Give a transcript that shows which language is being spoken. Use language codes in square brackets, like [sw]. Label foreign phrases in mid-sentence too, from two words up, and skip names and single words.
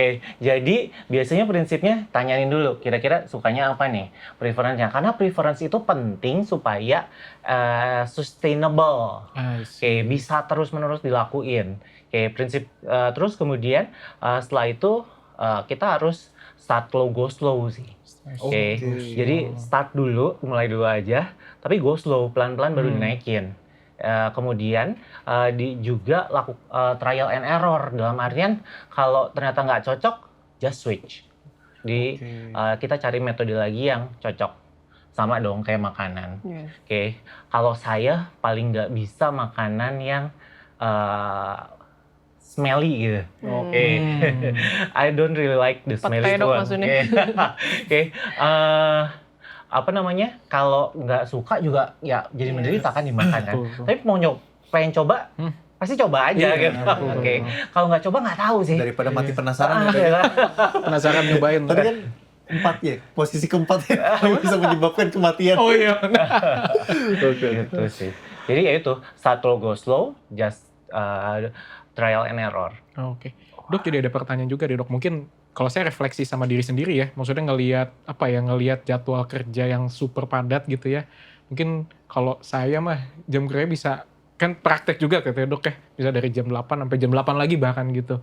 [id] Jadi biasanya prinsipnya tanyain dulu kira-kira sukanya apa nih, preferensinya. Karena preference itu penting supaya sustainable. Oke, bisa terus-menerus dilakuin. Oke, prinsip terus kemudian setelah itu kita harus [en] start slow, go slow [id] sih. Oke, jadi start dulu, mulai dulu aja, tapi [en] go slow, [id] pelan-pelan baru dinaikin. Kemudian juga [en] trial and error, [id] dalam artian kalau ternyata nggak cocok, [en] just switch. [id] Kita cari metode lagi yang cocok. Sama dong kayak makanan. Oke, kalau saya paling nggak bisa makanan yang smelly gitu. Oke. [en] I don't really like the smelly [id] Petai dok [en] one. [id] maksudnya. Oke. Apa namanya? Kalau nggak suka juga ya jadi menderita kan dimakan kan. Tapi pengen coba, pasti coba aja gitu. Oke. Kalau nggak coba nggak tahu sih. Daripada mati penasaran Penasaran nyobain. Tadi kan 4 ya, posisi keempat ya yang bisa menyebabkan kematian. Oh iya. Gitu sih. Jadi ya itu, [en] start slow, go slow, just trial and error. [id] Oke. Dok, jadi ada pertanyaan juga deh, Dok. Mungkin kalau saya refleksi sama diri sendiri ya, maksudnya ngelihat jadwal kerja yang super padat gitu ya. Mungkin kalau saya mah jam kerja bisa, kan praktek juga katanya Dok ya, bisa dari jam 8 sampai jam 8 lagi bahkan gitu.